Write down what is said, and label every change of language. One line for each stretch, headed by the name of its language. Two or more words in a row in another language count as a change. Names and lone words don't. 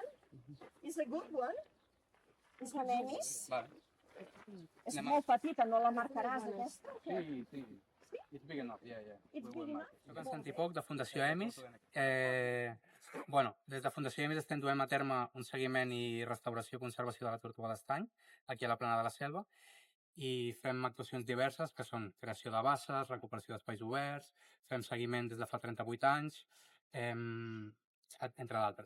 English: It's a good one. It's a Dennis.
Catalan: És molt petita, no la marcaràs aquesta? Sí.
English: It's big enough, yeah. It's big enough?
Catalan: Soc en Santi Poc, de Fundació EMIS. Des de Fundació EMIS estem duent a terme un seguiment i restauració i conservació de la tortuga d'estany, aquí a la Plana de la Selva, i fem actuacions diverses, que són creació de basses, recuperació d'espais oberts, fem seguiment des de fa 38 anys, entre d'altres.